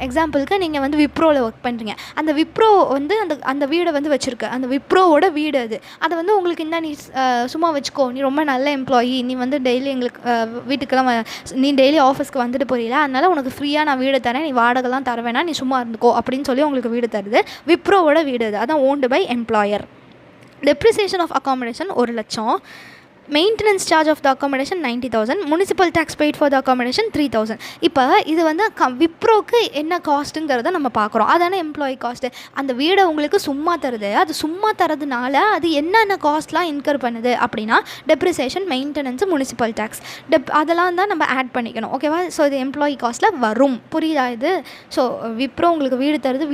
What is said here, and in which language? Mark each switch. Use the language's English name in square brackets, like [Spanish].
[Tamil] எக்ஸாம்பிளுக்கு நீங்கள் வந்து விப்ரோவில் ஒர்க் பண்ணுறீங்க. அந்த விப்ரோ வந்து அந்த வீடை வந்து வச்சுருக்கு. அந்த விப்ரோவோட வீடு அது. அதை வந்து உங்களுக்கு இந்த நீ சும்மா வச்சுக்கோ, நீ ரொம்ப நல்ல எம்ப்ளாயி, நீ வந்து டெய்லி எங்களுக்கு வீட்டுக்கெல்லாம் நீ டெய்லி ஆஃபீஸ்க்கு வந்துட்டு போறீல, அதனால் உனக்கு ஃப்ரீயாக நான் வீடு தரேன், நீ வாடகைலாம் தர வேணாம், நீ சும்மா இருந்துக்கோ அப்படின்னு சொல்லி உங்களுக்கு வீடு தருது. விப்ரோவோட வீடு அது. அதான் owned by employer. [English] Depreciation of accommodation 1,00,000. Maintenance charge of the accommodation 90,000. Municipal tax paid for the accommodation 3,000. [Tamil] இப்போ இது வந்து விப்ரோக்கு என்ன காஸ்ட்டுங்கிறத நம்ம பார்க்குறோம். அதான எம்ப்ளாயி காஸ்ட்டு. அந்த வீடை உங்களுக்கு சும்மா தருது. அது சும்மா தரதுனால அது என்னென்ன காஸ்ட்லாம் இன்கர் பண்ணுது அப்படின்னா டெப்ரிசியேஷன், மெயின்டெனன்ஸு, முனிசிபல் டேக்ஸ், அதெல்லாம் தான் நம்ம ஆட் பண்ணிக்கணும். ஓகேவா? ஸோ இது எம்ப்ளாயி காஸ்ட்டில் வரும். புரியுதா இது? ஸோ விப்ரோ உங்களுக்கு வீடு தருது.